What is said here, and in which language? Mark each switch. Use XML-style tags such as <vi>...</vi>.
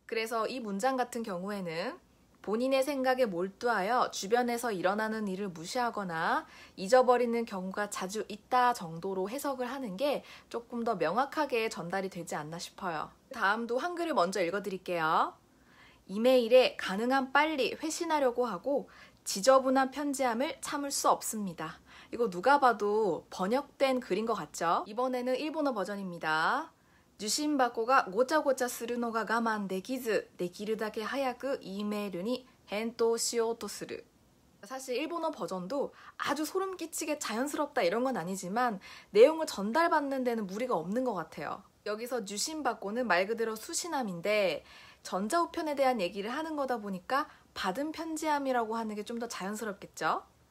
<ko>그래서 이 문장 같은 경우에는 본인의 생각에 몰두하여 주변에서 일어나는 일을 무시하거나 잊어버리는 경우가 자주 있다 정도로 해석을 하는 게 조금 더 명확하게 전달이 되지 않나 싶어요. 다음도 한글을 먼저 읽어드릴게요. 이메일에 가능한 빨리 회신하려고 하고 지저분한 편지함을 참을 수 없습니다. 이거 누가 봐도 번역된 글인 것 같죠? 이번에는 일본어 버전입니다.</ko> <ja>受信箱がごちゃごちゃするのが我慢できずできるだけ早く Eメールに返答しようとする.</ja> <ko>사실 일본어 버전도 아주 소름 끼치게 자연스럽다 이런 건 아니지만 내용을 전달받는 데는 무리가 없는 것 같아요. 여기서 주신받고는 말 그대로 수신함인데 전자우편에 대한 얘기를 하는 거다 보니까 받은 편지함이라고 하는 게 좀 더 자연스럽겠죠?</ko>